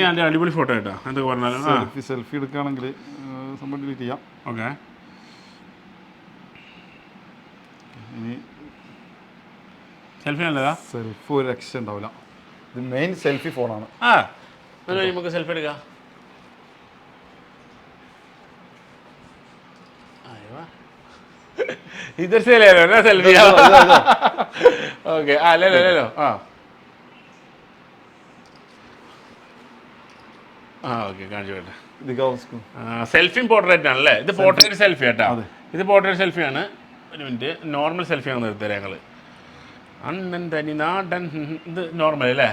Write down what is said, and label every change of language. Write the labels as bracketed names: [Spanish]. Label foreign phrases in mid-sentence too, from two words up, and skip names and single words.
[Malayalam] നല്ല അടിപൊളി ഫോട്ടോ കേട്ടോ. എന്തൊക്കെ പറഞ്ഞാലും സെൽഫി എടുക്കുകയാണെങ്കിൽ ഡിലീറ്റ് ചെയ്യാം. ഓക്കെ, ഇനി സെൽഫി നല്ലതാ. സെൽഫി ഒരു രക്ഷ ഉണ്ടാവില്ല. ഇത് [English] main selfie [Malayalam] ഫോണാണ്. നമുക്ക് സെൽഫി എടുക്കാം. [Hindi] इधर से ले लो ना सेल्फी. ओके ले लो [Malayalam] ഓക്കെ കാണിച്ചു കേട്ടെ. സെൽഫിയും പോർട്രേറ്റ് ആണല്ലേ? ഇത് [English] portrait selfie [Malayalam] കേട്ടോ. ഇത് പോർട്രേറ്റ് സെൽഫിയാണ്. ഒരു മിനിറ്റ്, നോർമൽ സെൽഫിയാണ് നിർത്തരാ ഞങ്ങൾ. അണ്ണൻ തനി നാടൻ. ഇത് നോർമൽ അല്ലേ?